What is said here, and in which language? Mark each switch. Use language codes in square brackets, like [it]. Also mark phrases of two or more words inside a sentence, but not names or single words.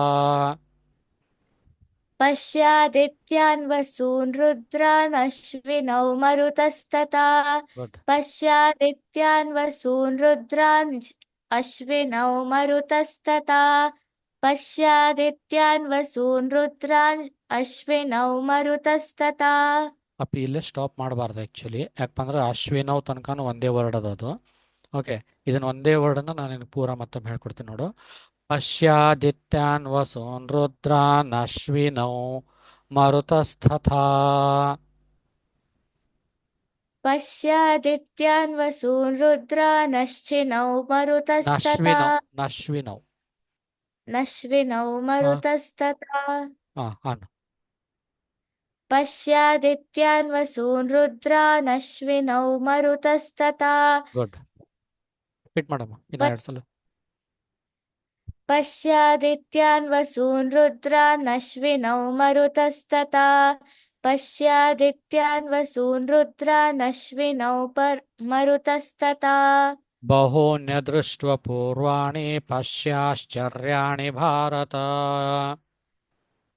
[sa] पश्यादित्यान् वसून् रुद्रान् अश्विनौ मरुतस्तथा [kn] ಗುಡ್. [sa] पश्यादित्यान् वसून् रुद्रान् अश्विनौ मरुतस्तथा पश्यादित्यान् वसून् रुद्रान् अश्विनौ मरुतस्तथा [kn] ಅಪ್ಪಿ ಇಲ್ಲೇ ಸ್ಟಾಪ್ ಮಾಡಬಾರ್ದು ಆ್ಯಕ್ಚುಲಿ. ಯಾಕಂದ್ರೆ ಅಶ್ವಿನವ್ ತನಕನೂ ಒಂದೇ ವರ್ಡ್ ಅದದು. ಓಕೆ. ಇದನ್ನು ಒಂದೇ ವರ್ಡನ್ನು ನಾನು ನಿನಗೆ ಪೂರ ಮತ್ತೊಮ್ಮೆ ಹೇಳ್ಕೊಡ್ತೀನಿ ನೋಡು. [sa] ಪಶ್ಯಾದಿತ್ಯಾನ್ ವಸೂನ್ ರುದ್ರಾನ್ನಶ್ವಿನೌ ಮರುತಸ್ತಥಾ. पश्यादित्यान् वसून् रुद्रानश्चिनौ मरुतस्तथा ನಶ್ವಿನೌ नश्विनौ ಹಾ मरुतस्तथा [kn] ಹಾ ಅನ್ನು. [sa] पश्यादित्यान् वसून् रुद्रानश्विनौ मरुतस्तथा [kn] ಗುಡ್. ರಿಪೀಟ್ ಮಾಡಮ್ಮ ಇನ್ನ 2 [sa] पश्- [kn] ಸಲ. [sa] पश्यादित्यान् वसून् रुद्रानश्विनौ मरुतस्तथा पश्यादित्यान् वसून् रुद्रानश्विनौ मरुतस्तथा ಬಹೂನ್ಯದೃಷ್ಟಪೂರ್ವಾಣಿ ಪಶ್ಯಾಶ್ಚರ್ಯಾಣಿ ಭಾರತ.